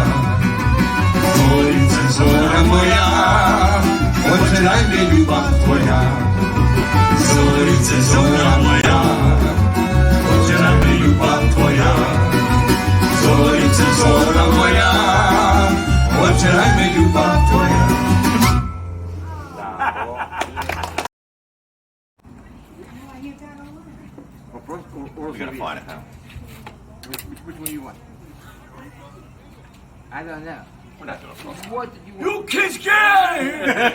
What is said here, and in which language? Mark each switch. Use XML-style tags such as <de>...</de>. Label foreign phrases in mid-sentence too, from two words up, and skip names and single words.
<sr>Zorice, zora moja, očeraj me ljubav tvoja. Zorice, zora moja, očeraj me ljubav tvoja. Zorice, zora moja, očeraj me ljubav tvoja.</sr> <en>We're gonna find it now. Which one do you want? I don't know. We're not gonna find it. What did you want? You kids get out of here!</en>